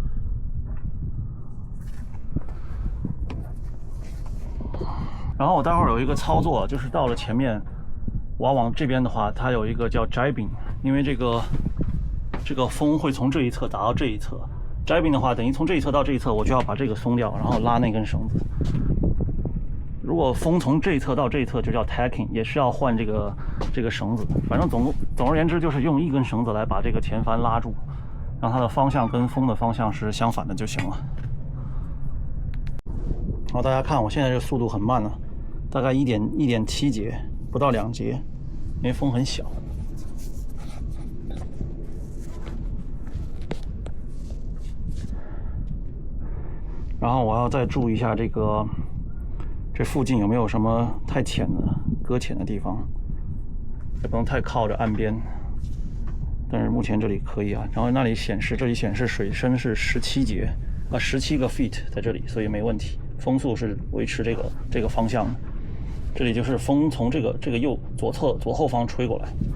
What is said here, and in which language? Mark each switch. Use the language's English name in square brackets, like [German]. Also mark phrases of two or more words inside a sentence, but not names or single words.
[Chinese] 然後我待會兒有一個操作，就是到了前面，我要往這邊的話，它有一個叫 jibing， 因為這個風會從這一側打到這一側。jibing 的話，等於從這一側到這一側，我就要把這個鬆掉，然後拉那根繩子。如果風從這一側到這一側就叫 tacking，也是要換这个繩子。反正总而言之，就是用一根繩子来把这个前帆拉住，让它的方向跟風的方向是相反的就行了。好，大家看我现在这个速度很慢了，大概1.7节，不到2节，因为風很小。然后我要再注意一下这附近有没有什么太淺的擱淺的地方，也不能太靠着岸邊。但是目前這裡可以啊。然後這裡顯示水深是17節啊，17個 feet 在這裡，所以沒問題。風速是維持這個方向的。這裡就是風從這個左後方吹過來。